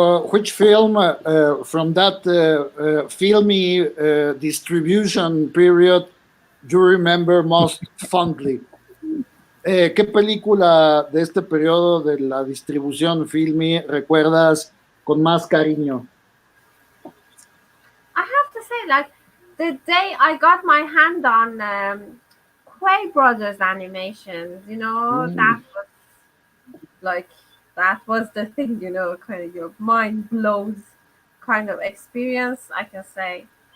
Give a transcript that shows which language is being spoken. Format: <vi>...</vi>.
<en>Which film from that filmy distribution period you remember most fondly?</en> <es>¿Qué película de este periodo de la distribución filmy recuerdas con más cariño?</es> <en>I have to say, like, the day I got my hand on Quay Brothers animations, you know, that was like, that was the thing, you know, kind of your mind blows kind of experience, I can say.</en>